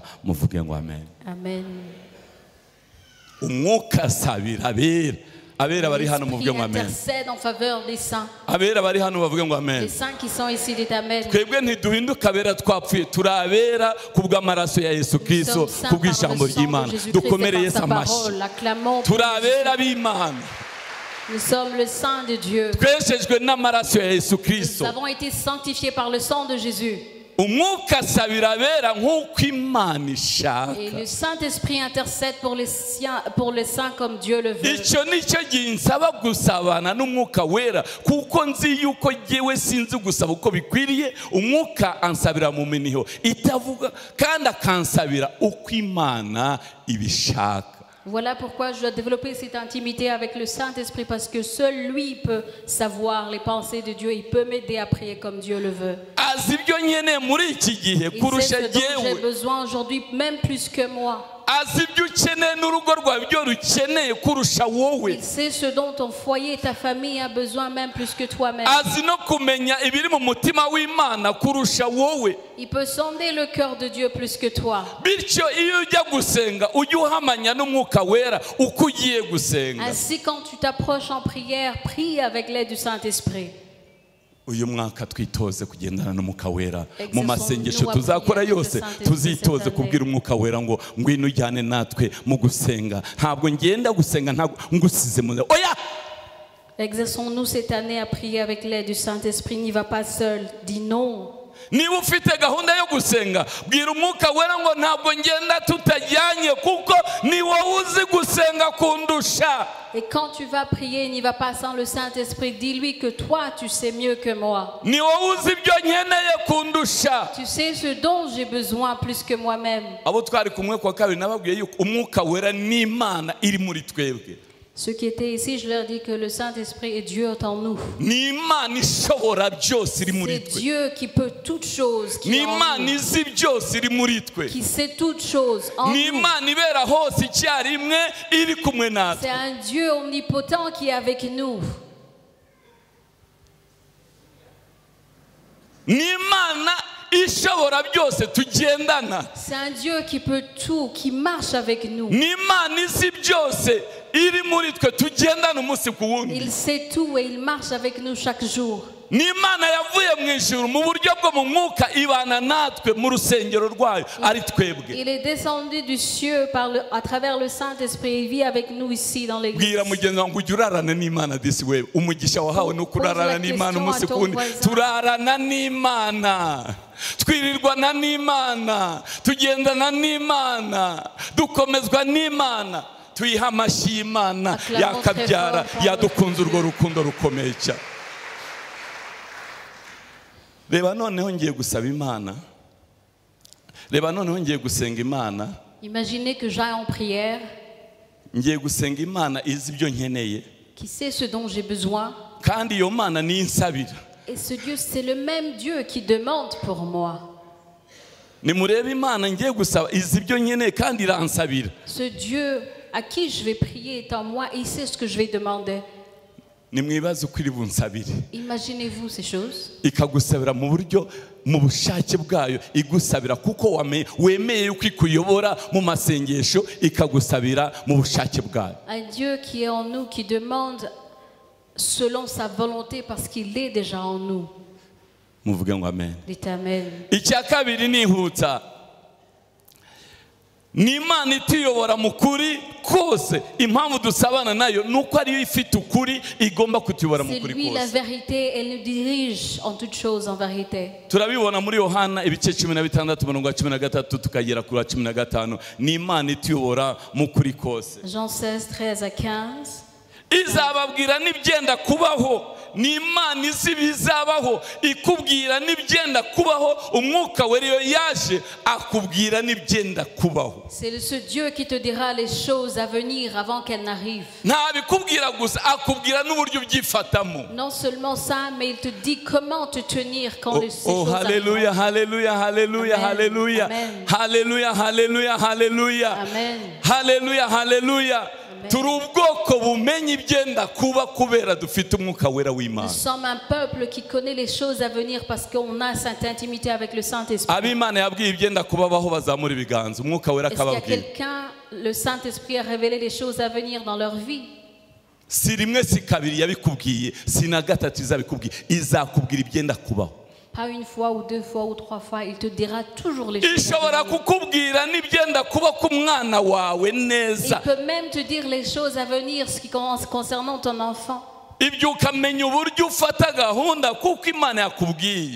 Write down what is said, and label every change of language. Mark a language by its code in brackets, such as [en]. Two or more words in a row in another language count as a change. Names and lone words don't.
[rw] Muvuge ngo amen. Amen. Umwuka asabira abera. Abera bari hano muvuge ngo [fr] L'Esprit [rw] amen. [fr] intercède en faveur des saints. [rw] Abera bari hano bavuge ngo amen. [fr] Les saints qui sont ici, dites Amen. [rw] Twebwe ntiduhinduka abera twapfuye, turi abera kubw'amaraso ya Yesu [fr] Nous [rw] Kristo, [fr] sommes saints par [rw] kubw'ijambo [fr] le sang [rw] ry'Imana. [fr] de Jésus-Christ [rw] Dukomere [fr] et [rw] Yesu [fr] par sa [rw] amashyi. [fr] parole. Acclamons. [rw] Turi abera b'Imana, [fr] Nous sommes le sang de Dieu. [rw] tweshejwe n'amaraso ya Yesu [fr] Nous [rw] Kristo. [fr] avons été sanctifiés par le sang de Jésus. [rw] umwuka asabira abera nk'uko imana ishaka. Et le Saint-Esprit intercède pour les saints comme Dieu le veut. icyo nicyo gihe nsaba gusabana n'umwuka wera, kuko nzi yuko jyewe sinzi gusaba uko bikwiriye. Umwuka ansabira mu miniho itavuga kandi akansabira uko imana ibishaka. [fr] Voilà pourquoi je dois développer cette intimité avec le Saint-Esprit, parce que seul lui peut savoir les pensées de Dieu. Il peut m'aider à prier comme Dieu le veut. [rw] azi ibyo nkeneye muri iki gihe [fr] Il [rw] kurusha [fr] sait ce dont j'ai [rw] jyewe. [fr] besoin aujourd'hui, même plus que moi. [rw] azi ibyo ukeneye n'urugo rwawe ibyo rukeneye kurusha wowe. [fr] Il sait ce dont ton foyer et ta famille a besoin, même plus que toi-même. [rw] azi no kumenya ibiri mu mutima w'imana kurusha wowe. [fr] Il peut sonder le cœur de Dieu plus que toi. [rw] bityo iyo ujya gusenga ujye uhamanya n'umwuka wera uko ugiye gusenga. [fr] Ainsi, quand tu t'approches en prière, prie avec l'aide du Saint-Esprit. [rw] uyu mwaka twitoze kugendana n'umwuka wera mu masengesho tuzakora yose. tuzitoze kubwira umwuka wera ngo ngwino ujyane natwe mu gusenga. ntabwo ngenda gusenga ntabwo ngusize mu oya. [fr] Exerçons-nous cette année à prier avec l'aide du Saint-Esprit. N'y va pas seul. Dis non. [rw] niba ufite gahunda yo gusenga bwira umwuka wera ngo ntabwo ngenda tutajyanye kuko ni wowe uzi gusenga kundusha. [fr] Et quand tu vas prier, n'y va pas sans le Saint-Esprit. Dis-lui que toi, tu sais mieux que moi. [rw] ni wowe uzi ibyo nkeneye kundusha. [fr] Tu sais ce dont j'ai besoin plus que moi-même. [rw] abo twari kumwe kwa kabiri nababwiye yuko umwuka wera n'imana iri muri twebwe. [fr] Ceux qui étaient ici, je leur dis que le Saint-Esprit est Dieu en nous. [rw] ni imana ishobora byose iri muri [fr] C'est [rw] twe. [fr] Dieu qui peut toutes choses, qui, [rw] ni [fr] est en [rw] imana [fr] nous, [rw] izi byose iri muri twe. [fr] qui sait toutes choses en [rw] ni [fr] nous. [rw] imana ibera hose icyarimwe iri kumwe [fr] C'est [rw] natwe. [fr] un Dieu omnipotent qui est avec nous. [rw] ni imana ishobora byose tugendana. [fr] C'est un Dieu qui peut tout, qui marche avec nous. [rw] ni imana izi byose iri muri twe tugendana umunsi ku wundi. [fr] Il sait tout et il marche avec nous chaque jour. [rw] ni imana yavuye mu ijuru mu buryo bwo mu mwuka ibana natwe mu rusengero rwayo ari twebwe. [fr] Il est descendu du ciel à travers le Saint-Esprit. Il vit avec nous ici dans l'église. [rw] bwira mugenzi wawe ngo ujye urarana n'imana disi wewe. umugisha wahawe ni uko urarana n'imana umunsi ku wundi. turarana n'imana, twirirwana n'imana, tugendana n'imana, dukomezwa n'imana, tuyiha amashyi y'imana yakabyara yadukunze urwo rukundo rukomeye cyane. reba noneho ngiye gusaba imana, reba noneho ngiye gusenga imana. [fr] Imaginez que j'aille en prière, [rw] ngiye gusenga imana izi ibyo nkeneye, [fr] qui sait ce dont j'ai besoin. [rw] kandi iyo mana niyo insabira. [fr] Et ce Dieu, c'est le même Dieu qui demande pour moi. [rw] nimurebe imana ngiye gusaba izi ibyo nkeneye kandi iransabira. [fr] Ce Dieu à qui je vais prier est en moi et il sait ce que je vais demander. [rw] nimwibaze uko iri bunsabire. [fr] Imaginez-vous ces choses. [rw] ikagusabira mu buryo mu bushake bwayo igusabira kuko wemeye yuko ikuyobora mu masengesho ikagusabira mu bushake bwayo. [fr] Un Dieu qui est en nous, qui demande selon sa volonté parce qu'il est déjà en nous. [rw] muvuge ngo amen. [fr] Dites Amen. [rw] icya kabiri nihutsa, ni imana ituyobora mu kuri kose. impamvu dusabana nayo ni uko ariyo ifite ukuri igomba kutuyobora mu [fr] C'est [rw] kuri [fr] lui la [rw] kose. [fr] vérité, elle nous dirige en toutes choses en vérité. [rw] turabibona muri Yohana ibice 16:13 tukagera kuri 15. ni imana ituyobora mu kuri kose. [fr] Jean 16, 13 à 15. [rw] izababwira n'ibyenda kubaho. ni imana izi ibizabaho ikubwira n'ibyenda kubaho. umwuka wera iyo yaje akubwira n'ibyenda kubaho. [fr] C'est ce Dieu qui te dira les choses à venir avant qu'elles n'arrivent. [rw] ntabikubwira gusa akubwira n'uburyo ubyifatamo. [fr] Non seulement ça, mais il te dit comment te tenir quand ces oh choses [rw] haleluya [fr] arrivent. [rw] haleluya haleluya Amen. haleluya Amen. haleluya haleluya haleluya Amen. haleluya haleluya. turi ubwoko bumenya ibyenda kuba kubera dufite umwuka wera [fr] Nous [rw] w'Imana. [fr] sommes un peuple qui connaît les choses à venir parce qu'on a cette intimité avec le Saint-Esprit. [rw] ab'Imana yabwiye ibyenda kubabaho bazamura ibiganza umwuka wera [fr] Est-ce qu'il y a [rw] akababwira. [fr] quelqu'un, le Saint-Esprit a révélé les choses à venir dans leur vie? [rw] si rimwe si kabiri yabikubwiye, si na gatatu izabikubwiye, izakubwira ibyenda kubaho. [fr] Pas une fois ou deux fois ou trois fois, il te dira toujours les choses. [rw] ishobora [fr] à venir. [rw] kukubwira n'ibyenda kuba ku mwana wawe [fr] Il [rw] neza. [fr] peut même te dire les choses à venir, ce qui concernant ton enfant. [rw] ibyo ukamenya uburyo ufata gahunda kuko Imana yakubwiye.